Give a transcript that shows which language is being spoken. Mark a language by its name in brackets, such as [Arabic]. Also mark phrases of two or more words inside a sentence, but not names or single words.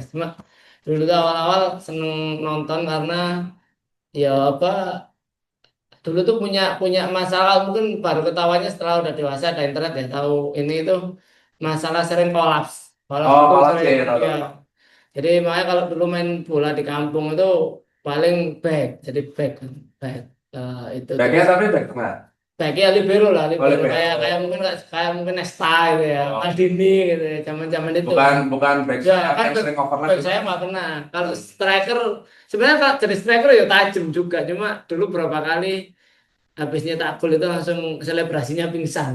[Indonesian] Cuma dulu tuh awal-awal seneng nonton karena ya apa dulu tuh punya masalah mungkin baru ketawanya setelah udah dewasa ada internet ya tahu ini itu masalah sering kolaps Oh, itu malah sering sih, tahu, ya tahu. jadi makanya kalau dulu main bola di kampung itu paling back jadi back itu Backnya terus tapi back tengah. backnya libero lah Oh, libero libero. kayak mungkin Nesta gitu ya Oh. Maldini gitu ya zaman itu Bukan back ya sayap kan yang sering overlap back gitu. saya nggak kena kalau striker sebenarnya kalau jadi striker ya tajam juga cuma dulu berapa kali habis nyetak gol itu langsung selebrasinya pingsan.